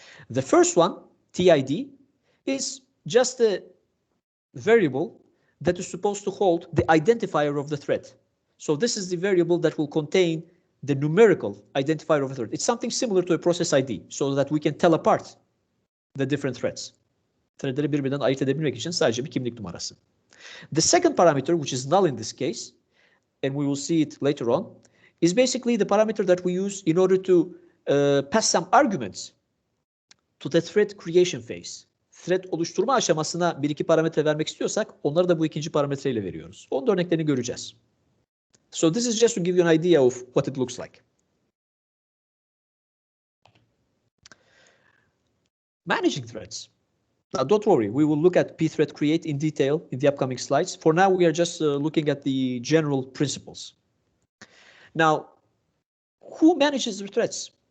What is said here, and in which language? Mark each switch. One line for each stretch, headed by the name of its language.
English: The first one, TID, is just a variable that is supposed to hold the identifier of the thread. So this is the variable that will contain the numerical identifier of a thread. It's something similar to a process ID, so that we can tell apart the different threads.
Turkish: Threadleri birbirinden ayırt edebilmek için sadece bir kimlik numarası.
English: The second parameter, which is null in this case, and we will see it later on, is basically the parameter that we use in order to pass some arguments to the thread creation phase.
Turkish: Thread oluşturma aşamasına bir iki parametre vermek istiyorsak onları da bu ikinci parametreyle veriyoruz. Onun da örneklerini göreceğiz.
English: So this is just to give you an idea of what it looks like. Managing threads. Now, don't worry, we will look at pthread create in detail in the upcoming slides. For now, we are just looking at the general principles. Now, who manages the threads?